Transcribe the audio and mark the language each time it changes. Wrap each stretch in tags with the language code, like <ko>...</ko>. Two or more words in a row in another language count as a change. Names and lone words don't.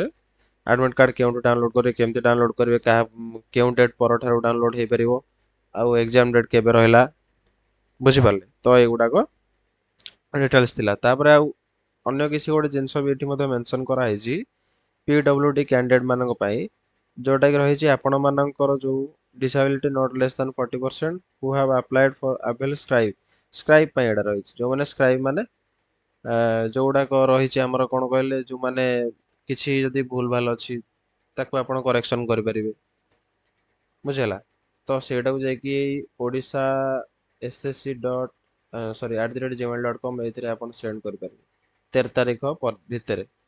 <en>admit card</en> <or>କେଉଁଠୁ ଡାଉନଲୋଡ୍ କରିବେ, କେମିତି ଡାଉନଲୋଡ୍ କରିବେ, କେଉଁ ଡେଟ୍ ପରଠାରୁ ଡାଉନଲୋଡ୍ ହେଇପାରିବ, ଆଉ</or> <en>exam date</en> <or>କେବେ ରହିଲା, ବୁଝିପାରିଲେ? ତ ଏଗୁଡାକ ଡିଟେଲ୍ସ ଥିଲା। ତାପରେ ଆଉ ଅନ୍ୟ କିଛି ଗୋଟେ ଜିନିଷ ବି ଏଠି ମଧ୍ୟ ମେନସନ୍ କରାହେଇଛି</or> <en>PWD candidate</en> <or>ମାନଙ୍କ ପାଇଁ, ଯୋଉଟା କି ରହିଛି ଆପଣ ମାନଙ୍କର ଯୋଉ</or> <en>disability not less than 40% who have applied for avail scribe</en> <or>ପାଇଁ ଏଟା ରହିଛି। ଯୋଉମାନେ scribe ମାନେ ଯୋଉଗୁଡାକ ରହିଛି ଆମର କଣ କହିଲେ, ଯୋଉମାନେ କିଛି ଯଦି ଭୁଲ ଭାଲ ଅଛି ତାକୁ ଆପଣ କରେକ୍ସନ କରିପାରିବେ। ବୁଝିହେଲା? ତ ସେଇଟାକୁ ଯାଇକି ଓଡ଼ିଶା SSC ଡଟ୍ @gmail.com ଏଇଥିରେ ଆପଣ ସେଣ୍ଡ କରିପାରିବେ 13 ତାରିଖ ଭିତରେ।</or>